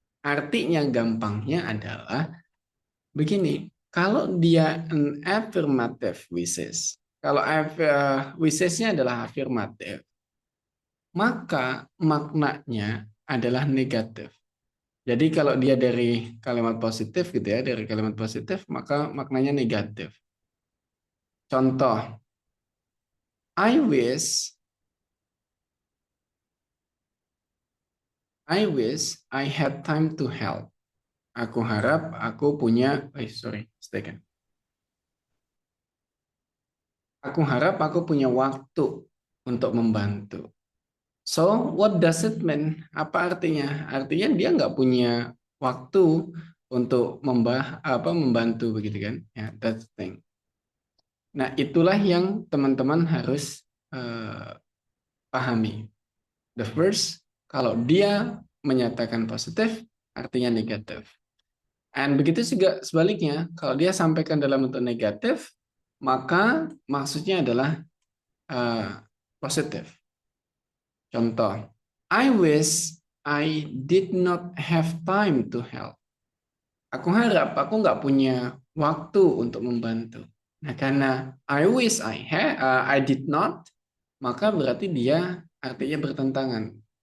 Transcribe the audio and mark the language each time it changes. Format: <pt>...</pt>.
<id>Artinya gampangnya adalah begini, kalau dia</id> <en>an affirmative wishes,</en> <id>kalau wishesnya adalah afirmatif, maka maknanya adalah negatif. Jadi kalau dia dari kalimat positif gitu ya, dari kalimat positif maka maknanya negatif.</id> <en>Contoh, I wish I had time to help.</en> <id>Aku harap aku punya,</id> <en>sorry, mistaken.</en> <id>Aku harap aku punya waktu untuk membantu.</id> <en>So, what does it mean?</en> <id>Apa artinya? Artinya dia nggak punya waktu untuk membantu begitu kan? Ya,</id> <en>that's the thing.</en> <id>Nah, itulah yang teman-teman harus eh, pahami.</id> <en>The first,</en> <id>kalau dia menyatakan positif, artinya negatif. And begitu juga sebaliknya, kalau dia sampaikan dalam bentuk negatif, maka maksudnya adalah eh, positif.</id> <en>Contoh, I wish I did not have time to help.</en> <id>Aku harap aku nggak punya waktu untuk membantu. Nah, karena</id> <en>I did not,</en> <id>maka berarti dia artinya bertentangan.</id>